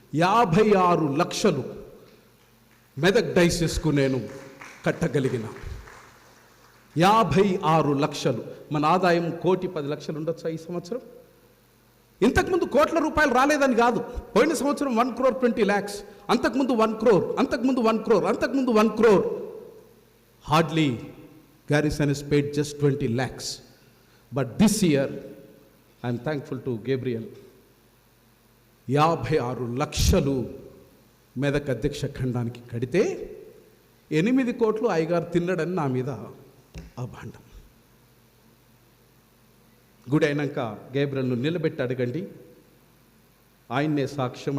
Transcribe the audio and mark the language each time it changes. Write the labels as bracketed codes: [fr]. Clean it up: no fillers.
[te] 56 లక్షలు మెదక్ డైసిస్కు నేను కట్టగలిగిన. 56 లక్షలు. మన ఆదాయం 1,10,00,000 ఉండొచ్చా ఈ సంవత్సరం? ఇంతకుముందు కోట్ల రూపాయలు రాలేదని కాదు. పోయిన సంవత్సరం 1,20,00,000 lakhs, అంతకుముందు 1 crore, అంతకుముందు 1 crore, అంతకుముందు 1 crore. [en] Hardly Garrison has paid just 20 lakhs. But this year, I am thankful to Gabriel. [te] 56 లక్షలు మెదక్ అధ్యక్ష ఖండానికి కడితే 8 కోట్లు అయ్యగారు తిన్నడని నా మీద అభాండం. గుడి అయినాక గేబ్రియల్ను నిలబెట్టి అడగండి, ఆయన్నే సాక్ష్యం.